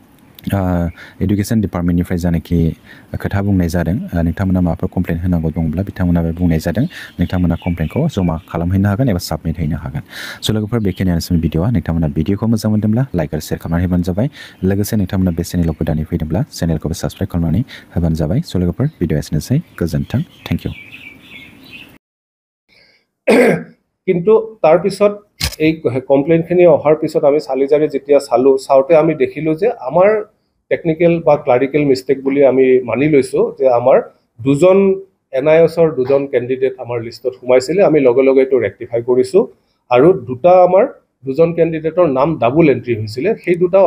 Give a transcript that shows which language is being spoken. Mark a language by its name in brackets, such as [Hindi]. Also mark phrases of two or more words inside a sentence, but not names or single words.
[Bodo] एडुकेसन डिपार्टमेन्टनिफ्राय जानाखि खोथा बुंनाय जादों नोंथांमोना माबाफोर कमप्लेन होनांगौ दङब्ला बिथांमोनाबो बुंनाय जादों नोंथांमोना कमप्लेनखौ जमा खालामहैनो हागोन एबा साबमिट हैनो हागोन स' लोगोफोर बेखिनियानोसै भिडिअआ नोंथांमोना भिडिअखौ मोजां मोनदोंब्ला लाइक आरो शेयार खालामनानै होबानो जाबाय लोगोसे नोंथांमोना बे चेनेलाव गोदानै फैदोंब्ला चेनेलखौबो साबस्क्राइब खालामनानै होबानो जाबाय स' लोगोफोर भिडिअआ एसेनोसै गोजोन्थों [English] thank you [Assamese] কিন্তু তাৰ পিছত এই কমপ্লেইনখিনি অহাৰ পিছত আমি চালিজাৰি যেতিয়া চাওঁতে আমি দেখিলোঁ যে আমাৰ টেকনিকেল বা [English] clerical mistake [Assamese] বুলি আমি মানি লৈছোঁ যে আমাৰ দুজন NIOSৰ দুজন কেণ্ডিডেট আমাৰ লিষ্টত সোমাইছিলে আমি লগে লগে এইটো ৰেক্টিফাই কৰিছোঁ আৰু দুজন কেণ্ডিডেটৰ নাম [English] double entry [Assamese] হৈছিলে সেই দুটাও